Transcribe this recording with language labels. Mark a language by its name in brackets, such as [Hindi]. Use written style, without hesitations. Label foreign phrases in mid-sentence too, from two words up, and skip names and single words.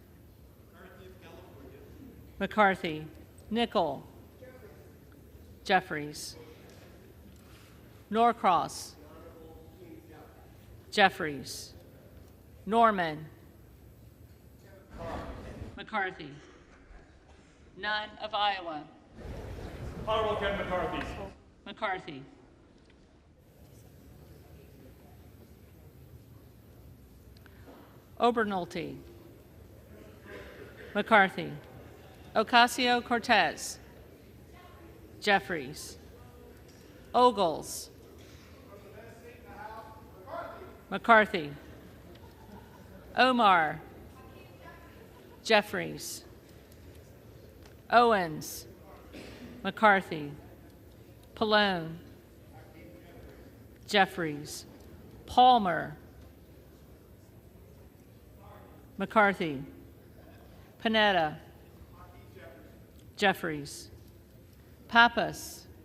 [English] McCarthy. Nickel. Jeffries. Norcross. Jeffries. Norman. McCarthy. Nunn of Iowa. Honorable Kevin McCarthy. McCarthy. Obernolte, McCarthy, Ocasio-Cortez, Jeffries, Ogles, McCarthy, Omar, Jeffries, Owens, McCarthy, Pallone, Jeffries, Palmer, McCarthy, Panetta, Jeffries, Pappas,